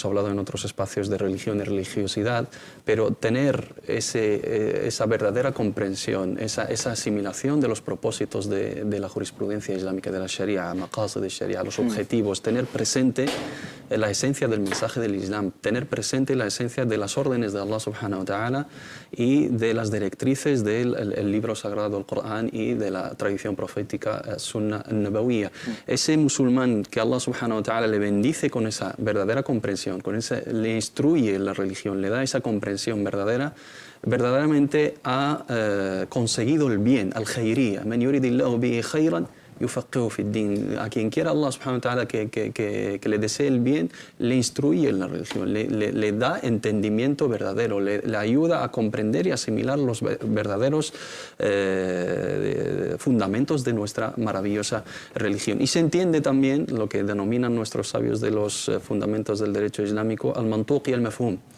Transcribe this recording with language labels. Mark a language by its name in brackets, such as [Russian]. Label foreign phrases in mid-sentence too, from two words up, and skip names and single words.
[Spanish] hablado en otros espacios de religión y religiosidad, pero tener esa verdadera comprensión, esa asimilación de los propósitos de la jurisprudencia islámica, de la Sharia, maqasid de Sharia, los objetivos, tener presente la esencia del mensaje del Islam, tener presente la esencia de las órdenes de [Arabic] الله سبحانه وتعالى [Spanish] y de las directrices del libro sagrado, el Corán, y de la tradición profética [Arabic] السنة النبوية. [Spanish] Ese musulmán que [Arabic] الله سبحانه وتعالى [Spanish] le bendice con esa verdadera comprensión, le instruye la religión, le da esa comprensión verdadera, verdaderamente ha conseguido el bien, al-khayriyya. [Arabic] من يرد الله به خيرا يفقهه في الدين. [Spanish] A quien quiera [Arabic] الله سبحانه وتعالى [Spanish] que le desee el bien, le instruye en la religión, le da entendimiento verdadero, le ayuda a comprender y asimilar los verdaderos fundamentos de nuestra maravillosa religión. Y se entiende también lo que denominan nuestros sabios de los fundamentos del derecho islámico, al-mantuq y al-mafhum.